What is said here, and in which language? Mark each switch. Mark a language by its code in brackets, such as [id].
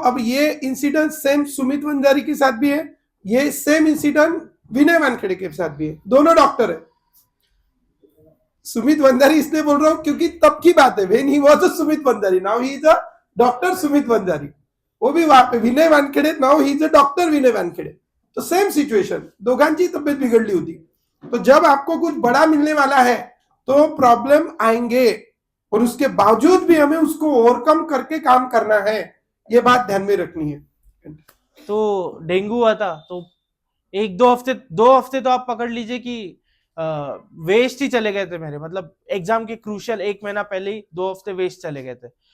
[hi] अब ये incident same Sumit Wanjari के साथ भी है, ये सेम इंसिडेंट विनय वानखेड़े के साथ भी है, दोनों डॉक्टर है। सुमित वंजारी इसलिए बोल रहा हूं क्योंकि तब की बात है, [en] when he was a Sumit Wanjari, [hi] now he is a doctor Sumit Wanjari. वो भी वहां पे विनय Wankhede, [en] now he is a doctor [hi] विनय वानखेड़े। [mr] तो सेम सिच्युएशन, दोघांची तब्येत बिघडली होती। [hi] तो जब आपको कुछ बड़ा मिलने वाला है तो प्रॉब्लम आएंगे, और उसके बावजूद भी हमें उसको ओवरकम करके काम करना है, ये बात ध्यान में रखनी है। तो डेंगू हुआ था तो एक 2 हफ्ते तो आप पकड़ लीजिए कि वेस्ट ही चले गए थे मेरे, मतलब एग्जाम के क्रूशियल 1 महीना पहले ही 2 हफ्ते वेस्ट चले गए थे।